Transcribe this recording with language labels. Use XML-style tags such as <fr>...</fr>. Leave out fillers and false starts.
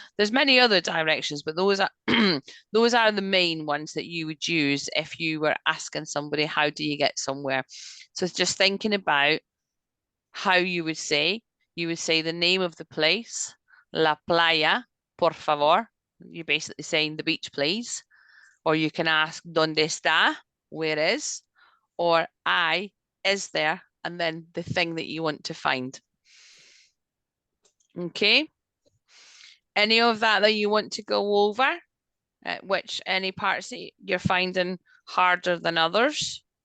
<en>There's many other directions, but those are those are the main ones that you would use if you were asking somebody, how do you get somewhere? So it's just thinking about how you would say the name of the place,</en> <es>la playa, por favor.</es> <en>You're basically saying the beach, please. Or you can ask,</en> <es>¿dónde está?</es> <en>Where is? Or I, is there? And then the thing that you want to find. Okay. Any of that you want to go over? Which any parts that you're finding harder than others?</en>